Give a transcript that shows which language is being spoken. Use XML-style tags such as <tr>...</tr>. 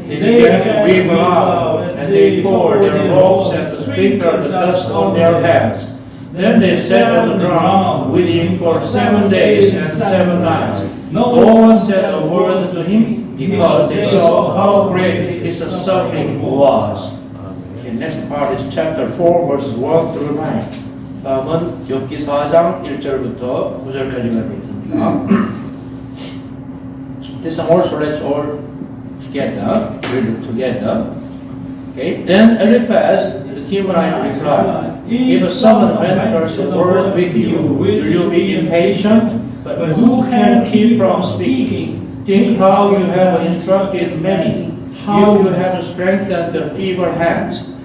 <en>They began to weep aloud, and they tore their robes and sprinkled the dust on their heads. Then they sat on the ground weeping for 7 days and 7 nights. No one said a word to him because they saw how great his suffering was. Okay, next part is chapter 4, verses 1 through 9.</en> <ko>다음은 욥기 4장 1절부터 9절까지가 되겠습니다.</ko> <en>This also let's all together, read it together. Okay. Then Eliphaz the Temanite replied, "If someone ventures a word with you, will you be impatient? But who can keep from speaking? Think how you have instructed many, how you have strengthened the feeble hands.</en>